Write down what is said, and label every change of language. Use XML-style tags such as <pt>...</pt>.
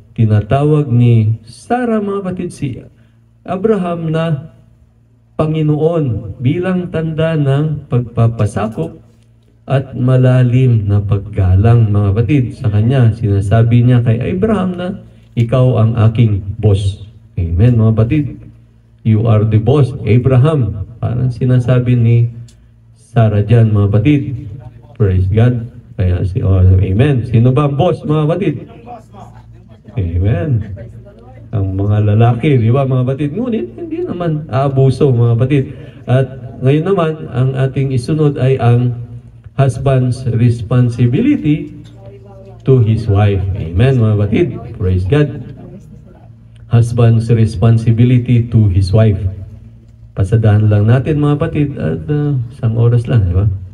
<tl>Tinatawag ni Sarah mga kapatid si Abraham na Panginoon bilang tanda ng pagpapasakop at malalim na paggalang mga kapatid. Sa kanya, sinasabi niya kay Abraham na ikaw ang aking boss. Amen mga kapatid.</tl> <en>You are the boss, Abraham.</en> <tl>Parang sinasabi ni Sarah dyan mga kapatid.</tl> <en>Praise God.</en> <tl>Kaya amen. Sino ba ang boss mga kapatid? Amen. Ang mga lalaki, di ba mga batid? Ngunit, hindi naman aabuso mga batid. At ngayon naman, ang ating isunod ay ang</tl> <en>husband's responsibility to his wife.</en> <tl>Amen mga batid.</tl> <en>Praise God. Husband's responsibility to his wife.</en> <tl>Pasadahan lang natin mga batid at isang oras lang, di ba?</tl>